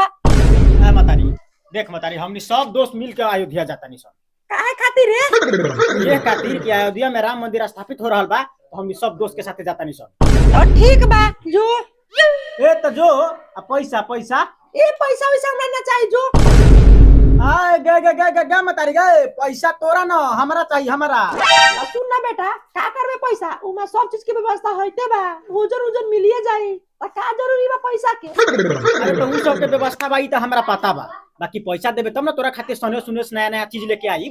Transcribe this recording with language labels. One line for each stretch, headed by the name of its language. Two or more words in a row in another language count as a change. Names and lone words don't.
Bhojpuri: ए मतारी देख, मतारी हमनी सब दोस्त मिल के अयोध्या जाता नहीं सब। काहे खातिर रे? ये खातिर कि अयोध्या में राम मंदिर स्थापित हो रहल बा, तो हमनी सब दोस्त के साथे जाता नहीं सब। तो ठीक बा जो। ए तो जो पैसा पैसा ए पैसा वैसा हमरा ना चाहिए जो। आए गे गे गे गे गे मतारी गे, पैसा तोरा ना हमरा चाहिए, हमरा। सुन ना बेटा, का करबे पैसा? उमा सब चीज के व्यवस्था होइते बा, उजर उजर मिलिए जाई। त का जरूरी बा पैसा के? अरे तो उ सब के व्यवस्था बा, ई तो हमरा पता बा, बाकी पैसा देबे तब ना तोरा खातिर सने सुने नया नया चीज लेके आई।